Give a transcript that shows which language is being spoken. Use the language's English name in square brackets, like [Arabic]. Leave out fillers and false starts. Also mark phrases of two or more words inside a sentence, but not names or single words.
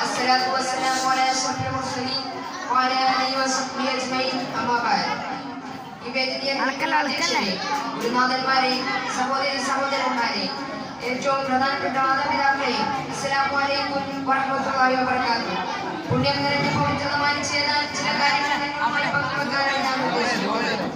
[Arabic] والصلاة والسلام على أشرف المرسلين وعلى آله وصحبه أجمعين أما بعد. [Malayalam] ഗുരുനാഥന്മാരെ, സഹോദരന്മാരെ, ഏറ്റവും പ്രധാനപ്പെട്ട മാതാപിതാക്കളെ, [Arabic] السلام عليكم ورحمة الله وبركاته. [Malayalam] പുണ്യം നിറഞ്ഞ പവിത്രമായ ചില കാര്യങ്ങൾ നിങ്ങളുമായി പങ്കുവെക്കാനാണ് ഞാൻ ഉദ്ദേശിക്കുന്നത്.